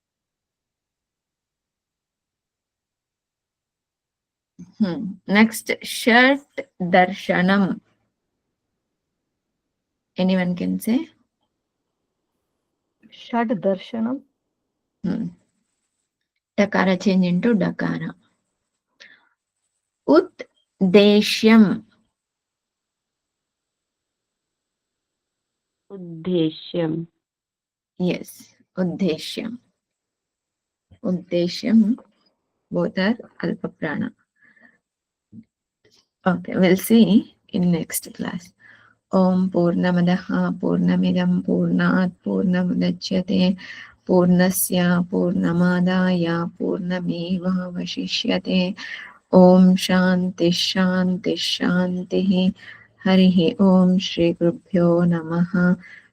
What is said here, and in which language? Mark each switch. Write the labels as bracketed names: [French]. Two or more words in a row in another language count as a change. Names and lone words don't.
[English] Next, [Sanskrit] Shat Darshanam. [English] Anyone can say? [Sanskrit] Shad Darshanam. [English] Dakara change into Dakara. [Sanskrit] Ut Deshyam. Uddeshyam. [English] Yes, uddeshyam. [Sanskrit] Uddeshyam, [English] both are [Sanskrit] alpa prana. [English] Okay, we'll see in next class. [Sanskrit] Om Purnamadaha Purnamidam Purnat Purnamudachyate Purnasya Purnamadaya Purnameva Vashishyate. Om Shanti Shanti Shanti. Harihi Om Shri Gurubhyo Namaha.